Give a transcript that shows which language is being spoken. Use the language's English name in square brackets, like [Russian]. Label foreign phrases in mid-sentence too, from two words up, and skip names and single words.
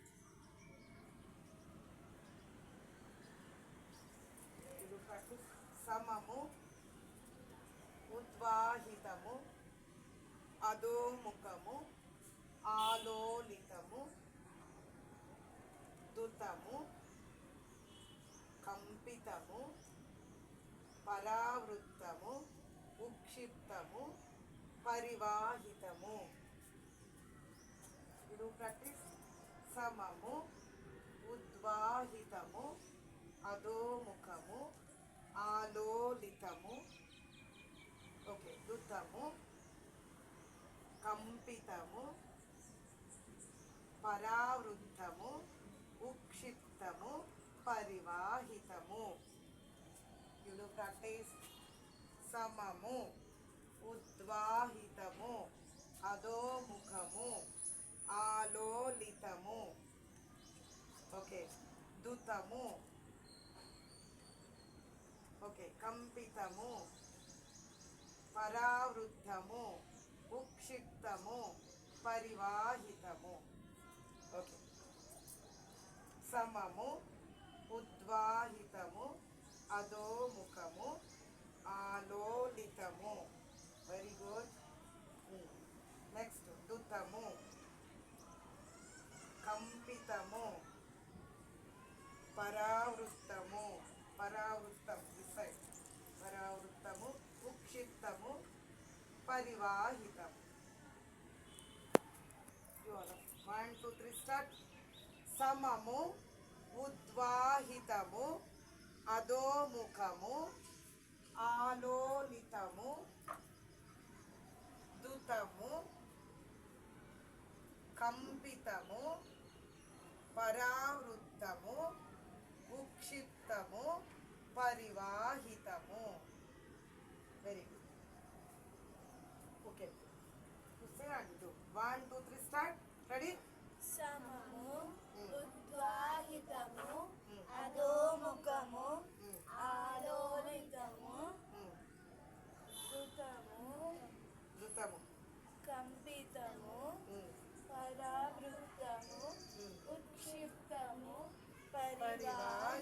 [Telugu] సమము, ఉద్వాహితము, అధోముఖము, ఆలోలితము, ధుతము, కంపితము, పరావృత్తము, ఉత్క్షిప్తము, పరివాహితము. [English] You do practice. [Telugu] సమము, ఉద్వాహితము, అధోముఖము, ఆలోలితము. [English] Okay. [Telugu] ధుతము, కంపితము, పరావృత్తము, ఉత్క్షిప్తము, పరివాహితము. [English] You do practice. [Telugu] సమము, ఉద్వాహితము, అధోముఖము, ఆలోలితము. [English] Okay. Dutamu. Okay. [Telugu] కంపితము, పరావృత్తము, ఉత్క్షిప్తము, పరివాహితము. [English] Okay. [Telugu] సమము, ఉద్వాహితము, అధోముఖము, ఆలోలితము. [English] Very good. Next. [Telugu] ధుతము, కంపితము, పరావృత్తము, [English] this side. [Telugu] పరావృత్తము, ఉత్క్షిప్తము, పరివాహితము. [English] You all 1, 2, 3 start. [Telugu] సమము, ఉద్వాహితము, అధోముఖము, ఆలోలితము, ధుతము, కంపితము, పరావృత్తము, ఉత్క్షిప్తము, పరివాహితము. [English] Very good. Okay. You say and do. 1, 2, 3 start. Ready? [Telugu] సమము, ఉద్వాహితము, అధోముఖము, ఆలోలితము, Dutamu, కంపితము, పరావృత్తము, ఉత్క్షిప్తము, పరివాహితము.